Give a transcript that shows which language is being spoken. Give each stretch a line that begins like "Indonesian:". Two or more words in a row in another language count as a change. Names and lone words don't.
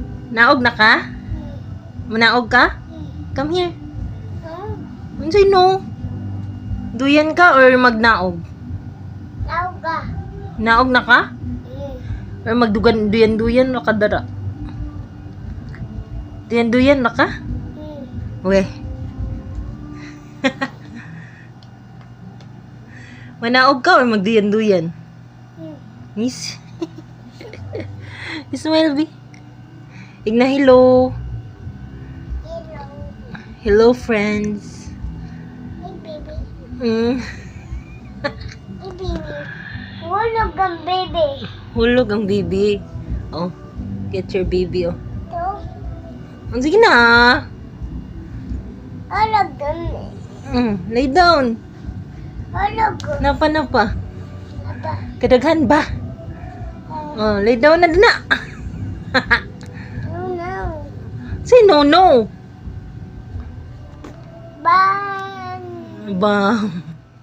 Cebuano: Naog na ka? Manaog ka?
English: Come here.
Cebuano: Unsay no? Duyan ka or magnaog? Naog ka. Naog na ka? Or magduyan-duyan na ka dara? Duyan-duyan na ka? Weh. Manaog ka or magduyan-duyan?
English: Miss. Smile, B.
Cebuano: Igna,
English: hello. Hello. Hello, friends. Hey, baby. Mm. Hey, baby.
Cebuano: Hulog ang baby. Hulog ang baby.
English: Oh, get your baby, oh.
Filipino: Ito.
Cebuano: Oh, sige na.
Filipino: Hulog dun.
English: Lay down.
Cebuano: Hulog ko. Napa. Aba. Kadaghan ba?
English: Oh, lay down na na. No, no. Say no. Ban. Ba.